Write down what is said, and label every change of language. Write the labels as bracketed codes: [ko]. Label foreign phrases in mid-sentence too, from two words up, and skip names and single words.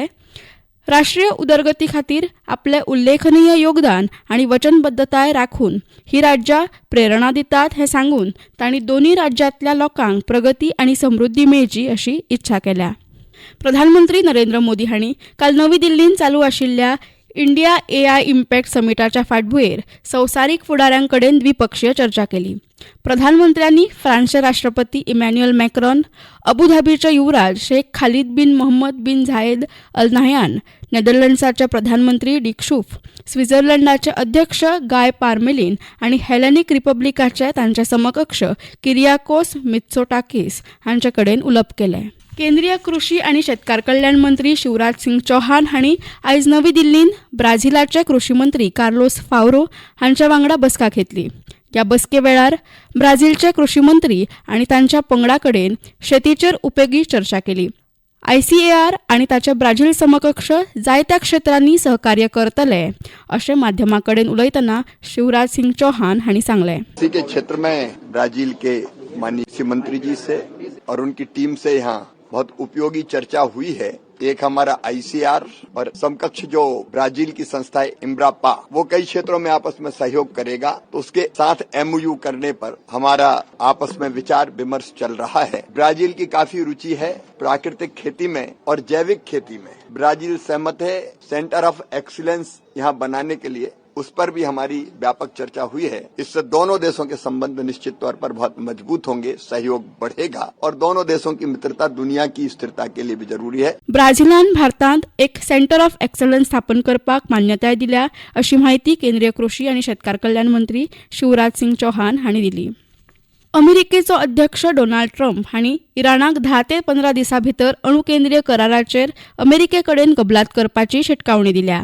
[kok] राष्ट्रीय उदरगती खातीर आपले उल्लेखनीय योगदान आनी वचनबद्धताय राखून ही राज्यां प्रेरणा दितात हें सांगून तांणी दोन्ही राज्यांतल्या लोकांक प्रगती आनी समृद्धी मेळची अशी इत्सा केल्या। प्रधानमंत्री नरेंद्र मोदी हांणी काल नवी दिल्लींत चालू आशिल्ल्या इंडिया AI इम्पॅक्ट समिटाच्या फाटभुंयेर संवसारीक फुडाऱ्यांकडेन द्विपक्षीय चर्चा केली। प्रधानमंत्र्यांनी फ्रान्सचे राष्ट्रपती इमॅन्युएल मॅक्रॉन, अबुधाबीचे युवराज शेख खालिद बिन मोहम्मद बिन झायेद अल नाह्यान, नेदरलँड्सचे प्रधानमंत्री डिक शूफ, स्वित्झर्लंडाचे अध्यक्ष गाय पारमेलिन आनी हेलेनिक रिपब्लिकाचे तांचे समकक्ष किरियाकोस मित्सोटाकिस हांचे कडेन उलोवप केलें। केंद्रीय कृषी आनी शेतकार कल्याण मंत्री शिवराज सिंग चौहान हांणी आयज नवी दिल्लींत ब्राझीलाचे कृषी मंत्री कार्लोस फावरो हांच्या वांगडा बसका घेतली। ह्या बसके वेळार ब्राझीलचे कृषी मंत्री आनी तांच्या पंगडा कडेन शेतीचेर उपेगी चर्चा केली। ICAR आनी ताचे ब्राझील समकक्ष जायत्या क्षेत्रांनी सहकार्य करतले अशें माध्यमां कडेन उलयतना शिवराज सिंग चौहान हांणी सांगलें। [hi] कृषि के क्षेत्र में ब्राजील के माननीय कृषि मंत्री जी से और उनकी टीम से यहाँ बहुत उपयोगी चर्चा हुई है। एक हमारा ICAR और समकक्ष जो ब्राजील की संस्था है इम्ब्रापा, वो कई क्षेत्रों में आपस में सहयोग करेगा, तो उसके साथ MOU करने पर हमारा आपस में विचार विमर्श चल रहा है। ब्राजील की काफी रुचि है प्राकृतिक खेती में और जैविक खेती में। ब्राजील सहमत है [en] centre of excellence [hi] यहाँ बनाने के लिए, उस पर भी हमारी व्यापक चर्चा हुई है। इससे दोनों देशों के संबंध निश्चित तौर पर बहुत मजबूत होंगे, सहयोग बढ़ेगा और दोनों देशों की मित्रता दुनिया की स्थिरता के लिए भी जरूरी है। [kok] ब्राझीलान भारतांत एक [en] centre of excellence [kok] स्थापन करपाक मान्यताय दिल्या अशी माहिती केंद्रीय कृषी आनी शेतकार कल्याण मंत्री शिवराज सिंग चौहान हांणी दिली। अमेरिकेचो अध्यक्ष डोनाल्ड ट्रम्प हांणी इराणाक 10 ते 15 दिसां भितर अणुकेंद्रीय कराराचेर अमेरिके कडेन कबलात करपाची शिटकावणी दिल्या।